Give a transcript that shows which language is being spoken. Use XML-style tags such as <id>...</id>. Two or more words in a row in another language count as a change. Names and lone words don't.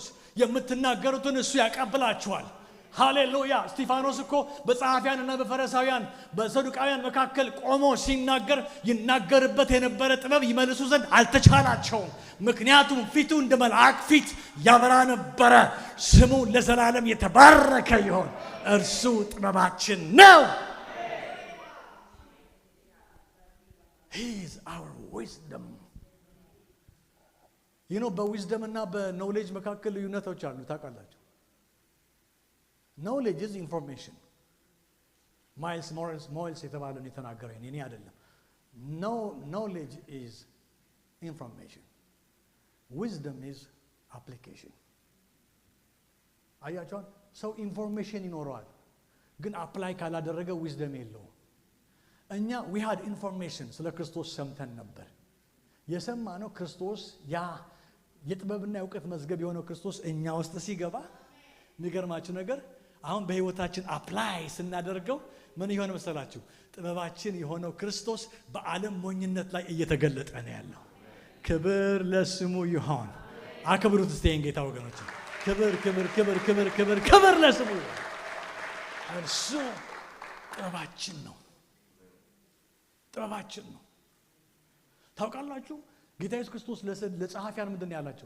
<am>የምትናገሩትን እሱ ያቀብላችኋል። ሃሌሉያ። እስጢፋኖስ እኮ በጸሐፊያንና በፈሪሳውያን በሰዱቃውያን መካከል ቆሞ ሲናገር ይናገርበት የነበረ ጥበብ ይመልሱ ዘንድ አልተቻላቸውም። ምክንያቱም ፊቱ እንደ መልአክ ፊት ያበራ ነበረ። ስሙ ለዘላለም የተባረከ ይሁን። እርሱ ጥበባችን ነው።</am> <en>He is our wisdom.</en> <am>በዊዝደም እና በኖሌጅ መካከል ልዩነቶች አሉ ታውቃላችሁ።</am> <en>knowledge is information.</en> <am>ማይልስ ሞሬልስ የተባለው የተናገረው እኔ አይደለም።</am> <en>knowledge is information. wisdom is application.</en> <am>አያችኋል? ሰው ኢንፎርሜሽን ይኖረዋል ግን አፕላይ ካላደረገ ዊዝደም የለውም። እኛ</am> <en>we had information</en> <am>ስለ ክርስቶስ ሰምተን ነበር። የሰማነው ክርስቶስ ያ የጥበብና የእውቀት መዝገብ የሆነው ክርስቶስ እኛ ውስጥ ሲገባ የሚገርማችሁ ነገር አሁን በህይወታችን አፕላይ ስናደርገው ምን ይሆን መሰላችሁ? ጥበባችን የሆነው ክርስቶስ በዓለም ሞኝነት ላይ እየተገለጠ ነው ያለው። ክብር ለስሙ ይሁን። አክብሩት እስቲ ጌታ ወገኖች። ክብር ክብር ክብር ክብር ክብር ክብር ለስሙ። እርሱ ጥበባችን ነው። ጥበባችን ነው። ታውቃላችሁ ጌታ ኢየሱስ ክርስቶስ ለጸሐፊያን ምንድን ያላቸው?</am>